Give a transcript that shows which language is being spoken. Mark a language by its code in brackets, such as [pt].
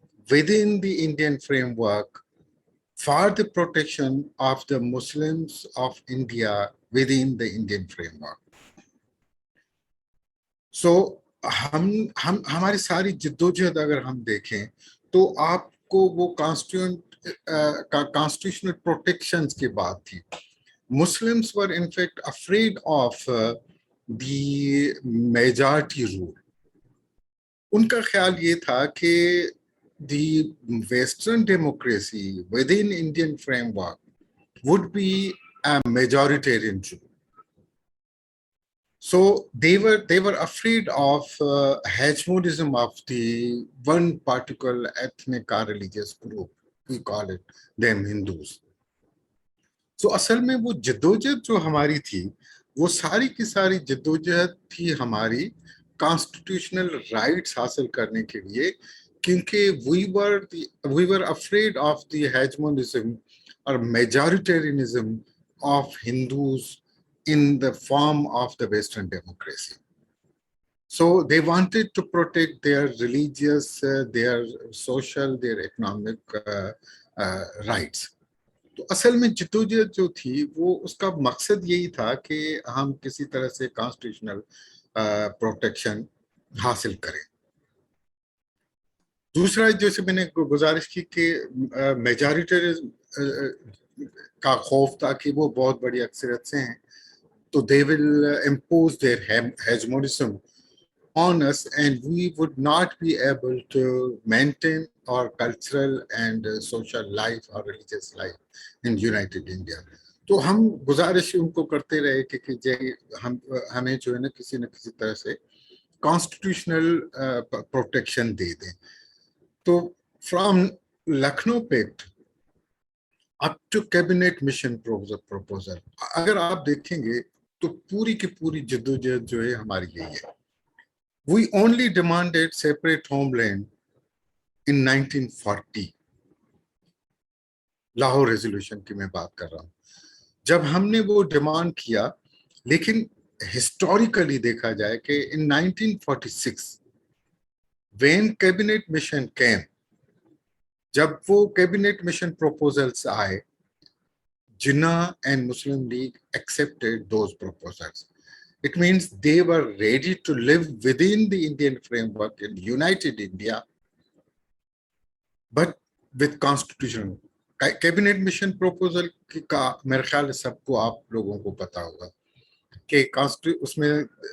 [en] within the Indian framework for the protection of the Muslims of India within the Indian framework. [hi] So हम हमारी सारी जिद्दोजहद अगर हम देखें तो आपको वो कॉन्स्टिट्यूशनल प्रोटेक्शंस की बात थी. [en] Muslims were in fact afraid of the majority rule. [hi] उनका ख्याल ये था कि [en] the Western democracy within Indian framework would be a majoritarian rule. So they were afraid of hegemonism of the one particular ethnic or religious group. We call it them Hindus. [hi] So असल में वो जद्दोजहद जो हमारी थी वो सारी की सारी जद्दोजहद थी हमारी कॉन्स्टिट्यूशनल राइट्स हासिल करने के लिए, क्योंकि [en] we were afraid of the hegemonism or majoritarianism of Hindus in the form of the Western democracy. So they wanted to protect their religious, their social, their economic rights. [hi] तो असल में जद्दोजहद जो थी वो उसका मकसद यही था कि हम किसी तरह से कॉन्स्टिट्यूशनल प्रोटेक्शन हासिल करें. दूसरा जैसे मैंने गुजारिश की कि मेजॉरिटेरिज्म का खौफ था कि वो बहुत बड़ी अक्सरियत से हैं तो [en] they will impose their hegemonism on us and we would not be able to maintain our cultural and social life or religious life in United India. [hi] तो हम गुजारिश उनको करते रहे कि हमें जो है ना किसी तरह से कॉन्स्टिट्यूशनल प्रोटेक्शन दे दें. तो from Lucknow pact [en] up to cabinet mission proposal [hi] अगर आप देखेंगे तो पूरी की पूरी जद्दोजहद जो है हमारी यही है. [en] We only demanded separate homeland in 1940. [hi] Lahore resolution की मैं बात कर रहा हूँ. जब हमने वो डिमांड किया, लेकिन हिस्टोरिकली देखा जाए कि [en] in 1946 when cabinet mission came, [hi] जब वो कैबिनेट मिशन proposals आए, [en] Jinnah and Muslim League accepted those proposals. It means they were ready to live within the Indian framework in United India, but with constitutional. [hi] Cabinet mission proposal का मेरे ख्याल सबको आप लोगों को पता होगा कि उसमें